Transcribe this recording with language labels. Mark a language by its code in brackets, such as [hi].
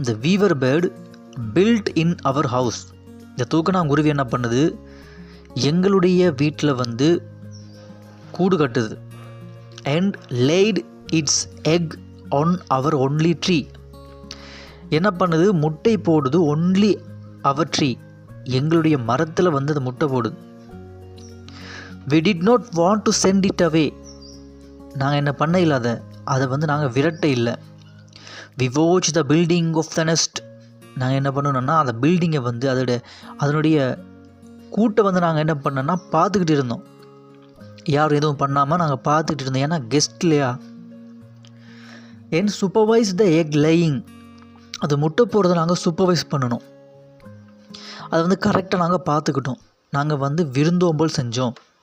[en] இந்த weaver bird build in our house. [ta] இந்த தூக்கணாங்குருவி என்ன பண்ணுது, எங்களுடைய வீட்டில் வந்து கூடு கட்டுது. [en] And laid its egg on our only tree. [ta] என்ன பண்ணுது, முட்டை போடுது. [en] only our tree, [ta] எங்களுடைய மரத்தில் வந்து அது முட்டை போடுது. [en] we did not want to send it away. [ta] நாங்கள் என்ன பண்ண இல்லாத அதை வந்து நாங்கள் விரட்ட இல்லை. [en] we watch the building of the nest. [ta] நாங்கள் என்ன பண்ணணும்னா அந்த பில்டிங்கை வந்து அதனுடைய கூட்டை வந்து நாங்கள் என்ன பண்ணோன்னா பார்த்துக்கிட்டு இருந்தோம். யாரும் எதுவும் பண்ணாமல் நாங்கள் பார்த்துக்கிட்டு இருந்தோம், ஏன்னா கெஸ்ட் இல்லையா. [en] And supervise the egg laying. [ta] அது முட்டை போடுறதை நாங்கள் சூப்பர்வைஸ் பண்ணணும். அதை வந்து கரெக்டாக நாங்கள் பார்த்துக்கிட்டோம், நாங்கள் வந்து விருந்தோம்பல் செஞ்சோம்.